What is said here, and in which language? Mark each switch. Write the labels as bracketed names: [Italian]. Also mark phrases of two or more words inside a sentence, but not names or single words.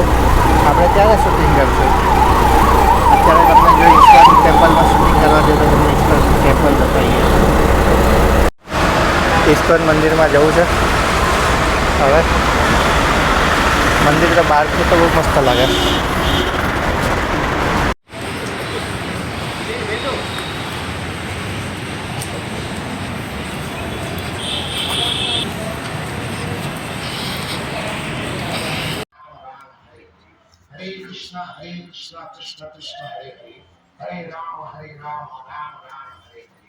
[Gujarati] આપણે ક્યારે શૂટિંગ કરશું? અત્યારે તમને જો ઇસ્કોન ટેમ્પલમાં શૂટિંગ કરવા દે તો તમને ઇસ્કોન ટેમ્પલ બતાવીએ. ઇસ્કોન મંદિરમાં જવું છે હવે. મંદિર તો બહારથી તો બહુ મસ્ત લાગે. [Sanskrit] हरे कृष्ण, कृष्ण कृष्ण, हरे हरे, हरे राम, राम राम, हरे हरे.